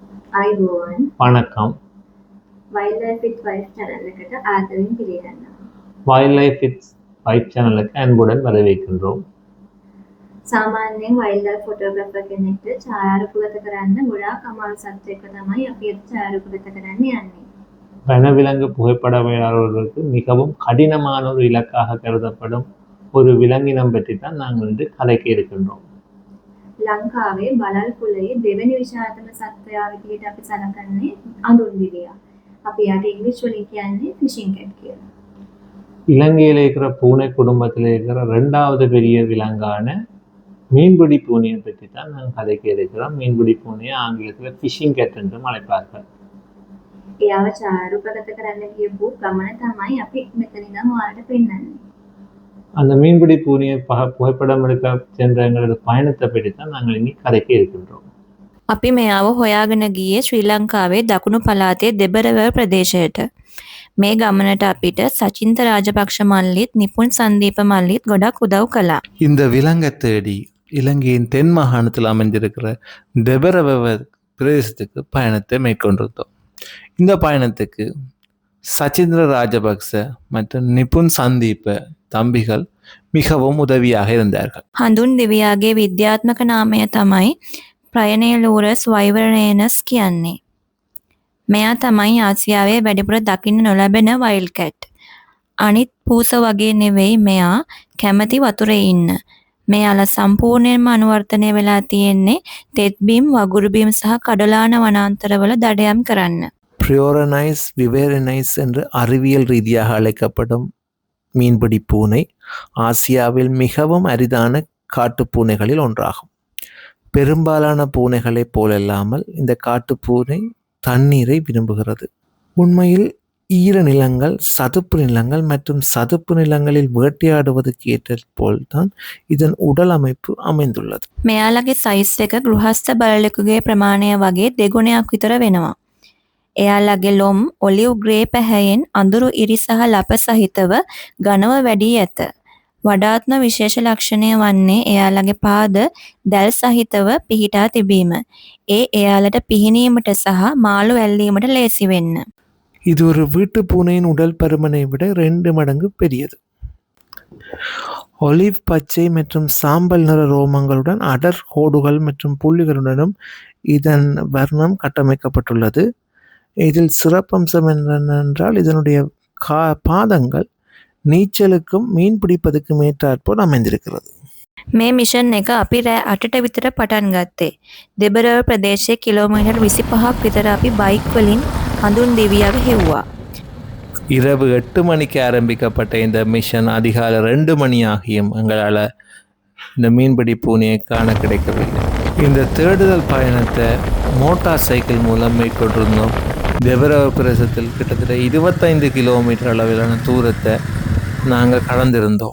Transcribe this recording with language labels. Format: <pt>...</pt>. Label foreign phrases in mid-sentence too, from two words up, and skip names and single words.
<si>අයිබෝවන්</si> <ta>வணக்கம்.</ta> <si>වයිල්ඩ් විත් වයිෆ් channel එකට ආදරෙන් පිළිගන්නවා.</si> <ta>வைல்ட் லைஃப் வித் வைஃப் சேனலுக்கு அன்புடன் வரவேற்கின்றோம்.</ta> <si>සාමාන්‍යයෙන් වයිල්ඩ් ෆොටෝග්‍රැෆර් කෙනෙක්ට ඡායාරූපගත කරන්න ගොඩාක් අමාරු සබ්ජෙක්ට් එක තමයි අපි අද ඡායාරූපගත කරන්න යන්නේ.</si> <ta>வனவிலங்கு புகைப்படவியலாளர்களுக்கு மிகவும் கடினமான ஒரு இலக்காக கருதப்படும் ஒரு விலங்கினம் பற்றி தான் நாங்கள் இன்று கதைக்க இருக்கின்றோம்.</ta> <si>ලංකාවේ බලල් කුලයේ දෙවෙනි විශාලතම සත්වයා විදිහට අපි සලකන්නේ අඳුන් දිවියා. අපි යාට ඉංග්‍රීසි වලින් කියන්නේ</si> <en>fishing cat</en> <si>කියලා.</si> <ta>இலங்கையில் இருக்கிற பூனை குடும்பத்தில் இருக்கிற 2வது பெரிய விலங்கான மீன்பிடி பூனையை பற்றி தான் நாங்கள் கதைக்க இருக்கிறோம். மீன்பிடி பூனையை ஆங்கிலத்தில்</ta> <en>fishing cat</en> <ta>என்றும் அழைப்பார்கள்.</ta> <si>එයාව ඡායාරූපගත කරන්න ගියපු ගමන තමයි අපි මෙතන ඉඳන් ඔයාලට පෙන්වන්නේ.</si> <ta>அந்த மீன்பிடி பூனையை புகைப்படம் எடுக்க சென்ற எங்களது பயணத்தை பற்றி தான் நாங்கள் இனி கதைக்க இருக்கின்றோம்.</ta> <si>අපි මෙයාව හොයාගෙන ගියේ ශ්‍රී ලංකාවේ දකුණු පළාතේ දෙබරවැව ප්‍රදේශයට. මේ ගමනට අපිට සචින්ත රාජපක්ෂ මල්ලිත් නිපුන් සන්දීප මල්ලිත් ගොඩක් උදව් කළා.</si> <ta>இந்த விலங்கை தேடி இலங்கையின் தென் மாகாணத்தில் அமைந்திருக்கிற தெபரவெவ பிரதேசத்துக்கு பயணத்தை மேற்கொண்டிருந்தோம். இந்த பயணத்துக்கு சச்சிந்திர ராஜபக்ச மற்றும் நிபுன் சந்தீப தம்பிகள் மிகவும் உதவியாக இருந்தார்கள்.</ta> <si>හඳුන් දෙවියාගේ විද්‍යාත්මක නාමය තමයි ප්‍රයනේලූරස් වයිවරනේනස් කියන්නේ. මෙයා තමයි ආසියාවේ වැඩිපුර දකින්න නොලැබෙන</si> <en>wild cat.</en> <si>අනිත් පූස වගේ නෙවෙයි මෙයා කැමති වතුරේ ඉන්න. මෙයාලා සම්පූර්ණයෙන්ම අනුවර්තනය වෙලා තියෙන්නේ තෙත්බීම්, වගුරුබීම් සහ කඩලාන වනාන්තරවල දඩයම් කරන්න.</si> <ta>பிரியோரனைஸ் விவேரனைஸ் என்று அறிவியல் ரீதியாக அழைக்கப்படும் மீன்பிடி பூனை ஆசியாவில் மிகவும் அரிதான காட்டுப்பூனைகளில் ஒன்றாகும். பெரும்பாலான பூனைகளைப் போலல்லாமல் இந்த காட்டுப்பூனை தண்ணீரை விரும்புகிறது. உண்மையில் ஈர நிலங்கள், சதுப்பு நிலங்கள் மற்றும் சதுப்பு நிலங்களில் வேட்டையாடுவதற்கு ஏற்றது போல்தான் இதன் உடல் அமைப்பு அமைந்துள்ளது.</ta> <si>මෙයාලගේ සයිස් එක ගෘහස්ත බළලෙකුගේ ප්‍රමාණය වගේ දෙගුණයක් විතර වෙනවා. එයාලගේ ලොම්</si> <en>olive grey</en> <si>පැහැයෙන් අඳුරු ඉරි සහ ලප සහිතව ඝනව වැඩි ඇත. වඩාත්ම විශේෂ ලක්ෂණය වන්නේ එයාලගේ පාද දැල් සහිතව පිහිටා තිබීම. එයාලට පිහිනීමට සහ මාළු ඇල්ලීමට ලේසි වෙන්න.</si> <ta>இது ஒரு வீட்டு பூனையின் உடல் பருமனை விட 2 மடங்கு பெரியது. ஒலிவ் பச்சை மற்றும் சாம்பல் நிற ரோமங்களுடன் அடர் கோடுகள் மற்றும் புள்ளிகளுடனும் இதன் வர்ணம் கட்டமைக்கப்பட்டுள்ளது. இதில் சிறப்பம்சம் என்னென்றால் இதனுடைய பாதங்கள் நீச்சலுக்கும் மீன் பிடிப்பதற்கும் ஏற்றாற்போல் அமைந்திருக்கிறது.</ta> <si>මේ මිෂන් එක අපි රෑ 8ට විතර පටන් ගත්තේ. දෙබරව ප්‍රදේශයේ කිලෝමීටර් 25ක් විතර අපි බයික් වලින් හඳුන් දෙවියාව හෙව්වා.</si> <ta>இரவு 8 மணிக்கு ஆரம்பிக்கப்பட்ட இந்த மிஷன் அதிகாலை 2 மணி ஆகியும் எங்களால் இந்த மீன்பிடி பூனையை காண கிடைக்கவில்லை. இந்த தேடுதல் பயணத்தை மோட்டார் சைக்கிள் மூலம் மேற்கொண்டிருந்தோம். தெபரவ பிரதேசத்தில் கிட்டத்தட்ட 25 கிலோமீட்டர் அளவிலான தூரத்தை நாங்கள் கடந்திருந்தோம்.</ta>